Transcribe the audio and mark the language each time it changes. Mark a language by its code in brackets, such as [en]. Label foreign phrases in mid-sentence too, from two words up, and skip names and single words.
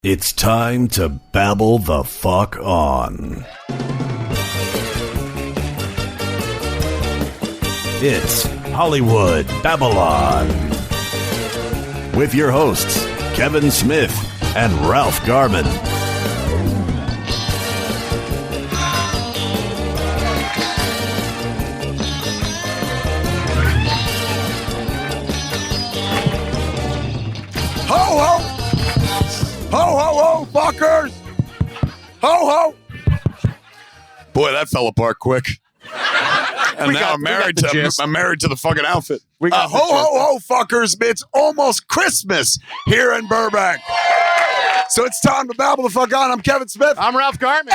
[en] It's time to babble the fuck on. It's Hollywood Babble-On with your hosts, Kevin Smith and Ralph Garman. Ho, ho! Ho, ho, ho, fuckers! Ho, ho! Boy, that fell apart quick. And now I'm married to the fucking outfit. Ho, ho, ho, fuckers! It's almost Christmas here in Burbank. So it's time to babble the fuck on. I'm Kevin Smith. I'm Ralph Garman.